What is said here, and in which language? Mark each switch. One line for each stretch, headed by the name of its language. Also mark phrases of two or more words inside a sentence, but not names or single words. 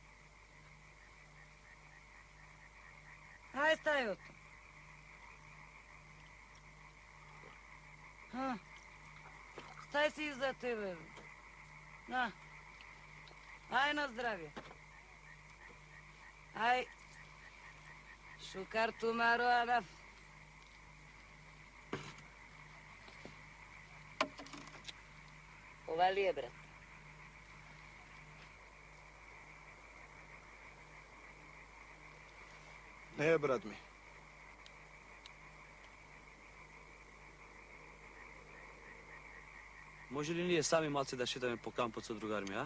Macedonian: Ај, стај ото. Стај си за тебе, бе. На. Ај на здравје. Ај.
Romany: Шукар тумаро анаф.
Macedonian: Ова ли е, брат? Не е, брат ми. Може ли ние сами малце да шетаме по кампот со другари ми, а?